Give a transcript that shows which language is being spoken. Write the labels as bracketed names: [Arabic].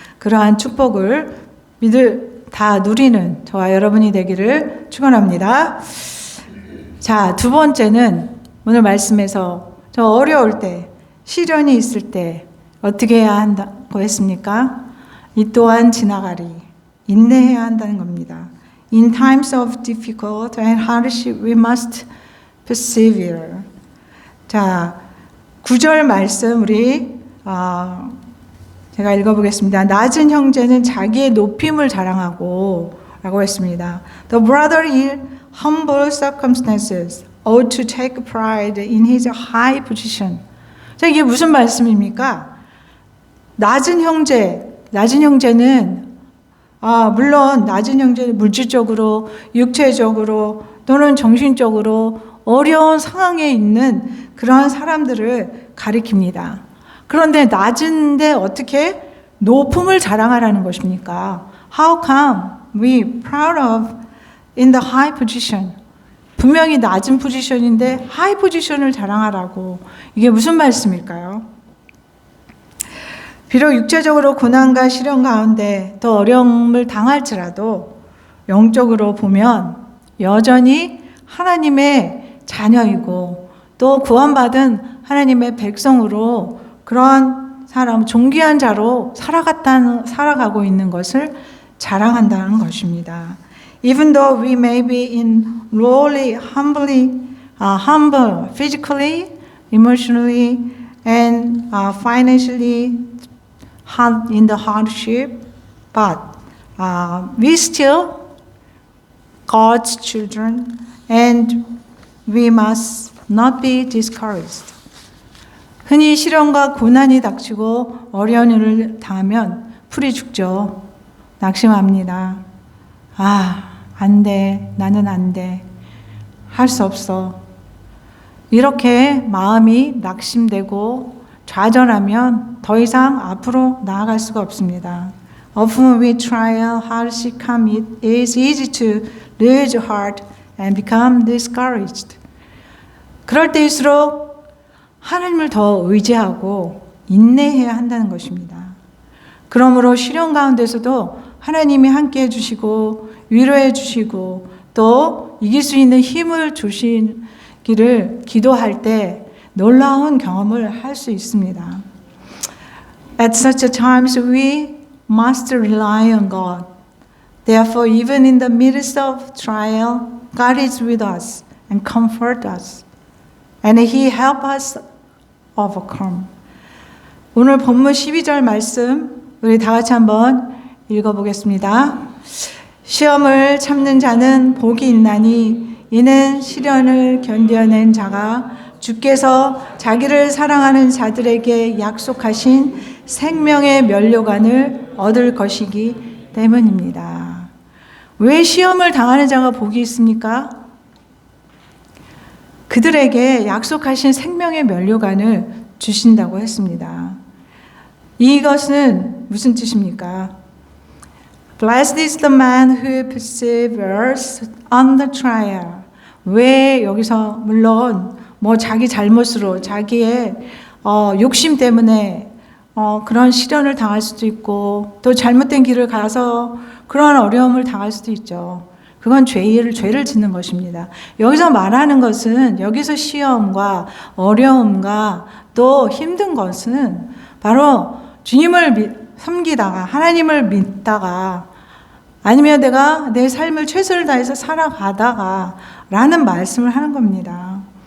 [Korean] 그러한 축복을 다 누리는 저와 여러분이 되기를 축원합니다. 자, 두 번째는 오늘 말씀에서 저 어려울 때, 시련이 있을 때 어떻게 해야 한다고 했습니까? 이 또한 지나가리, 인내해야 한다는 겁니다. [English] In times of difficult and hardship, we must persevere. [Korean] 자, 9절 말씀 우리 제가 읽어보겠습니다. 낮은 형제는 자기의 높임을 자랑하고 라고 했습니다. [English] The brother in humble circumstances ought to take pride in his high position. [Korean] 자, 이게 무슨 말씀입니까? 낮은 형제는 물론 낮은 형제는 물질적으로, 육체적으로 또는 정신적으로 어려운 상황에 있는 그러한 사람들을 가리킵니다. 그런데 낮은데 어떻게 높음을 자랑하라는 것입니까? [English] How come we proud of in the high position? [Korean] 분명히 낮은 포지션인데 하이 포지션을 자랑하라고. 이게 무슨 말씀일까요? 비록 육체적으로 고난과 시련 가운데 더 어려움을 당할지라도 영적으로 보면 여전히 하나님의 자녀이고 또 구원받은 하나님의 백성으로 그러한 사람, 존귀한 자로 살아가고 있는 것을 자랑한다는 것입니다. [English] Even though we may be in lowly, humble, physically, emotionally, and financially in the hardship, but we still God's children, and we must not be discouraged. [Korean] 흔히 시련과 고난이 닥치고 어려운 일을 당하면 풀이 죽죠. 낙심합니다. 안 돼. 나는 안 돼. 할 수 없어. 이렇게 마음이 낙심되고 좌절하면 더 이상 앞으로 나아갈 수가 없습니다. [English] Often with trial, hardship come, it is easy to lose heart and become discouraged. [Korean] 그럴 때일수록 하나님을 더 의지하고 인내해야 한다는 것입니다. 그러므로 시련 가운데서도 하나님이 함께 해주시고 위로해 주시고 또 이길 수 있는 힘을 주시기를 기도할 때 놀라운 경험을 할 수 있습니다. [English] At such a times we must rely on God. Therefore, even in the midst of trial, God is with us and comfort us. And He help us overcome. [Korean] 오늘 본문 12절 말씀 우리 다 같이 한번 읽어보겠습니다. 시험을 참는 자는 복이 있나니 이는 시련을 견뎌낸 자가 주께서 자기를 사랑하는 자들에게 약속하신 생명의 면류관을 얻을 것이기 때문입니다. 왜 시험을 당하는 자가 복이 있습니까? 그들에게 약속하신 생명의 면류관을 주신다고 했습니다. 이것은 무슨 뜻입니까? [English] Blessed is the man who perseveres on the trial. [Korean] 왜 여기서 물론 뭐 자기 잘못으로 자기의 욕심 때문에 그런 시련을 당할 수도 있고 또 잘못된 길을 가서 그런 어려움을 당할 수도 있죠. 그건 죄를 짓는 것입니다. 여기서 말하는 것은 여기서 시험과 어려움과 또 힘든 것은 바로 주님을 섬기다가 하나님을 믿다가 아니면 내가 내 삶을 최선을 다해서 살아가다가 라는 말씀을 하는 겁니다.